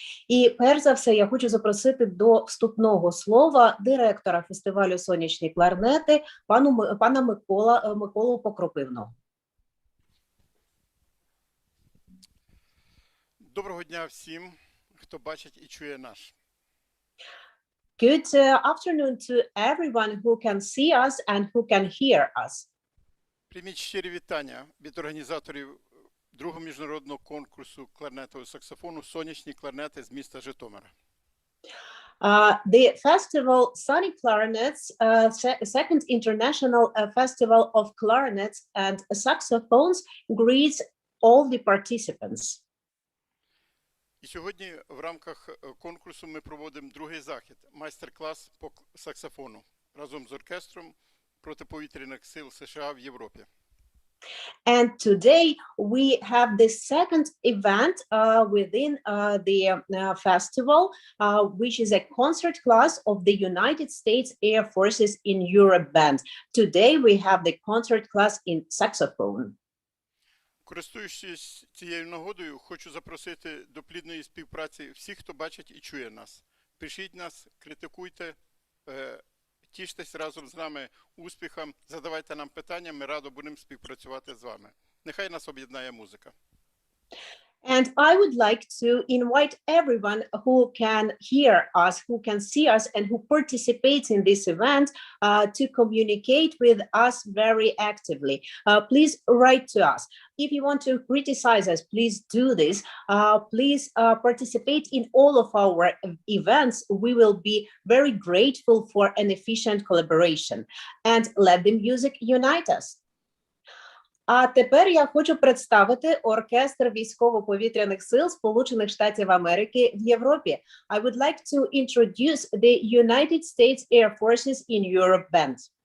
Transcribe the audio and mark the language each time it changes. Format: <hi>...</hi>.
<uk>І перш за все, я хочу запросити до вступного слова директора фестивалю «Сонячні кларнети» пана Миколу Покропивного. Доброго дня всім, хто бачить і чує нас.</uk> <en>Good afternoon to everyone who can see us and who can hear us.</en> <uk>Прийміть щирі вітання від організаторів другого міжнародного конкурсу кларнетового саксофону «Сонячні кларнети» з міста Житомира.</uk> <en>The festival Sonic Clarinets, second international festival of clarinets and saxophones, greets all the participants.</en> <uk>І сьогодні в рамках конкурсу ми проводимо другий захід – майстер-клас по саксофону разом з оркестром протиповітряних сил США в Європі.</uk> <en>And today we have the second event within the festival, which is a concert class of the United States Air Forces in Europe Band. Today we have the concert class in saxophone.</en> <uk>Користуючись цією нагодою, хочу запросити до плідної співпраці всіх, хто бачить і чує нас. Пишіть нас, критикуйте, тіштесь разом з нами успіхом, задавайте нам питання, ми радо будемо співпрацювати з вами. Нехай нас об'єднає музика.</uk> <en>And I would like to invite everyone who can hear us, who can see us, and who participates in this event to communicate with us very actively. Please write to us. If you want to criticize us, please do this. Please participate in all of our events. We will be very grateful for an efficient collaboration. And let the music unite us.</en> <uk>А тепер я хочу представити оркестр військово-повітряних сил Сполучених Штатів Америки в Європі.</uk> <en>I would like to introduce the United States Air Forces in Europe Band.</en>